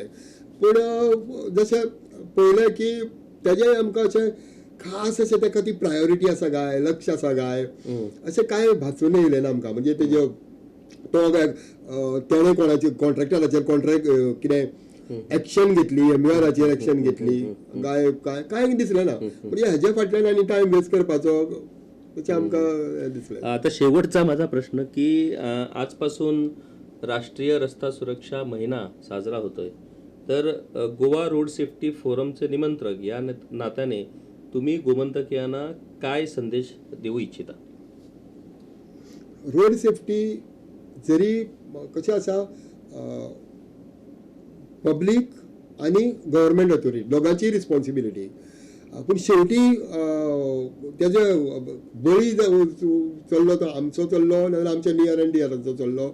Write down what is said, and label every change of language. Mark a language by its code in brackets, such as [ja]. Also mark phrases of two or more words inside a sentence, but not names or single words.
[kok] पूण जशें पळयलें की तेजें आमकां अशें खास अशें ताका ती प्रायोरिटी आसा काय लक्ष आसा काय अशें कांय भासून येयलें ना आमकां. म्हणजे तेजे तो तेणें कोणाचेर कॉन्ट्रॅक्टराचेर कितें एक्शन घेतली, MVRाचेर एक्शन घेतली काय कांय दिसलें ना. म्हणजे हेजे फाटल्यान आनी टायम वेस्ट करपाचो अशें आमकां दिसलें. [mr] आता शेवटचा माझा प्रश्न की आजपासून राष्ट्रीय रस्ता सुरक्षा महिना साजरा होतोय. तर गोवा रोड सेफ्टी फोरमचे निमंत्रक या नात्याने तुम्ही गोमंतकीयांना काय संदेश देऊ इच्छिता? [en] road safety [kok] जरी कशें आसा पब्लीक आनी [en] government authority [kok] दोगांची रिस्पॉन्सिबिलिटी. पूण शेवटी तेजे बळी चल्लो तो आमचो चल्लो नाजाल्यार आमच्या [en] near and dear [kok] चल्लो.